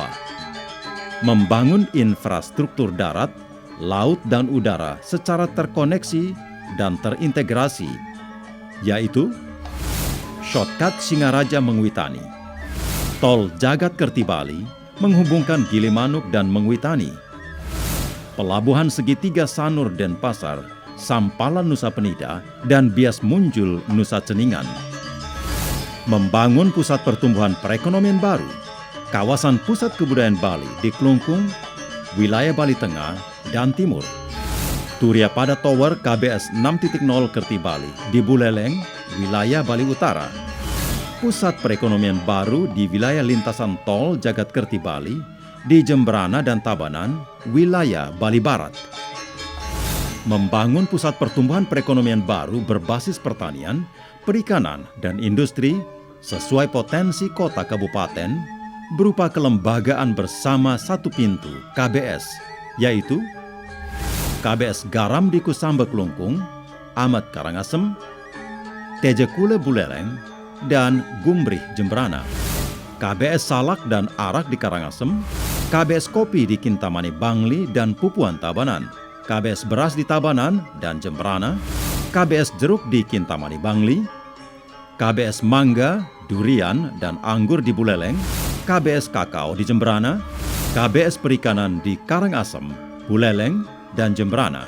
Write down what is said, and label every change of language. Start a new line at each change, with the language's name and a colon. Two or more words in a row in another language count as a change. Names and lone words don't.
Indonesian: Membangun infrastruktur darat, laut, dan udara secara terkoneksi dan terintegrasi, yaitu shortcut Singaraja Mengwitani, tol Jagat Kerti Bali menghubungkan Gilimanuk dan Mengwitani, pelabuhan segitiga Sanur Denpasar, Sampalan Nusa Penida, dan Bias Munjul Nusa Ceningan. Membangun pusat pertumbuhan perekonomian baru, kawasan pusat kebudayaan Bali di Klungkung, wilayah Bali Tengah dan Timur. Turiya Pada Tower KBS 6.0 Kerti Bali di Buleleng, wilayah Bali Utara. Pusat perekonomian baru di wilayah lintasan tol Jagat Kerti Bali di Jembrana dan Tabanan, wilayah Bali Barat. Membangun pusat pertumbuhan perekonomian baru berbasis pertanian, perikanan, dan industri sesuai potensi kota kabupaten berupa kelembagaan bersama satu pintu KBS, yaitu KBS Garam di Kusamba Klungkung, Amat Karangasem, Tejekule Buleleng, dan Gumbrih Jembrana. KBS Salak dan Arak di Karangasem, KBS Kopi di Kintamani Bangli dan Pupuan Tabanan, KBS Beras di Tabanan dan Jembrana, KBS Jeruk di Kintamani Bangli, KBS Mangga, Durian, dan Anggur di Buleleng, KBS Kakao di Jembrana, KBS Perikanan di Karangasem, Buleleng, dan Jembrana.